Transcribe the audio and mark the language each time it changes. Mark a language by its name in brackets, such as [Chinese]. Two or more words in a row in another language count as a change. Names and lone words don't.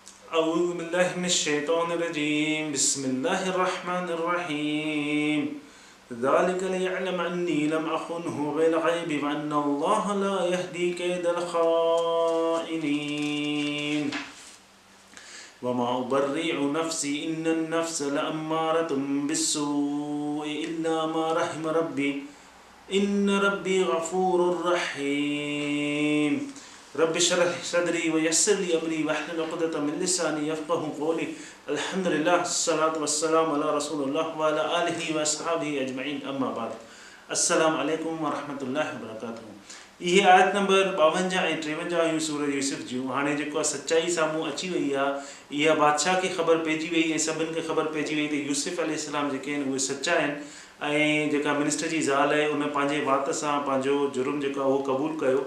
[Arabic] أعوذ بالله من الشيطان الرجيم بسم الله الرحمن الرحيم ذلك ليعلم أني لم أخنه بالغيب وأن الله لا يهدي كيد الخائنين وما أبرئ نفسي إن النفس لأمارة بالسوء إلا ما رحم ربي إن ربي غفور رحيم رب اشرح لي صدري ويسر لي أمري واحلل عقدة من لساني يفقهوا قولي الحمد لله الصلاة والسلام على رسول الله وعلى آله وأصحابه أجمعين أما بعد السلام عليكم ورحمة الله وبركاته [Sindhi] ये आयत नंबर 52 ऐं 53 सूरत यूसुफ जूं हाणे जेको सच्चाई साम्हूं अची वई आहे इहा बादशाह खे ख़बर पइजी वई ऐं सभिनि खे ख़बर पइजी वई त यूसुफ अलैहिस्सलाम जेके आहिनि उहे सचा आहिनि ऐं जेका मिनिस्टर जी ज़ाल आहे उन पंहिंजे वात सां पंहिंजो जुर्म जेको आहे उहो क़बूल कयो।